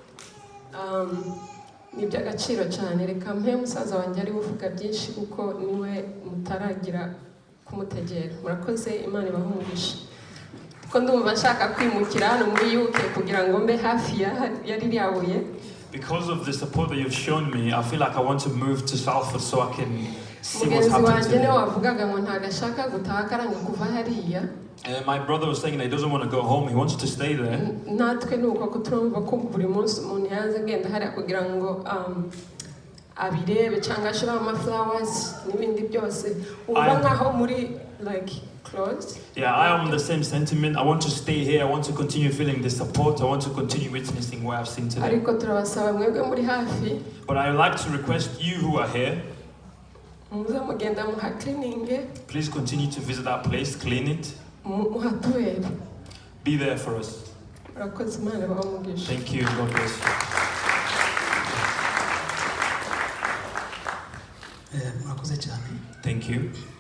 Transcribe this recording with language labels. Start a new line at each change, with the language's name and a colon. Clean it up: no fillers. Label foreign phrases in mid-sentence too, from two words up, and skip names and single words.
Kinyarwanda: Ni iby'agaciro cyane. Reka mpe musaza wanjye ari uvuga byinshi kuko niwe mutaragira kumutegera. Murakoze, Imana ibahe umugisha. Ko ndumva nshaka kwimukira hano muri UK kugira ngo mbe hafi ya ririya buye.
English: Because of the support that you've shown me, I feel like I want to move to Salford so I can see what's happening to me.
Kinyarwanda: Wavugaga ngo ntagashaka gutaha karanga kuva hariya.
English: My brother was saying that he doesn't want to go home, he wants to stay there.
Kinyarwanda: Natwe nuko ko turumva ko buri munsi umuntu yanze agenda hariya kugira ngo abirebe cyangwa ashira flowers n'ibindi byose. Uba nkaho muri
English: like closed. Yeah, I am the same sentiment. I want to stay here. I want to continue feeling the support. I want to continue witnessing what I've seen today.
Kinyarwanda: Ariko turabasaba mwebwe muri hafi.
English: But I would like to request you who are here, please continue to visit that place, clean it. Be there for us. Thank you and God bless you. Thank you.